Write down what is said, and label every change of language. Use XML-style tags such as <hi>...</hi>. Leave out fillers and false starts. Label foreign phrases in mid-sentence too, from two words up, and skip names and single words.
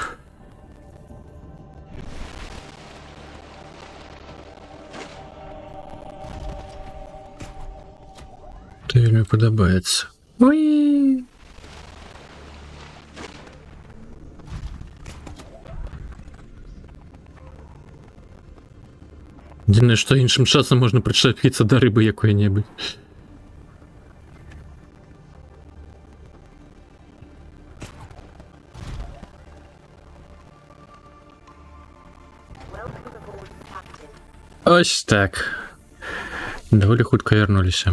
<be>Це вельмі падабаецца. Уи! Адзінае, што іншым часам можна прычапіцца да рыбы якой-небудзь.</be> <en>Welcome aboard, Captain.</en> <be>Ось так. Доволі хутка вярнуліся.</be>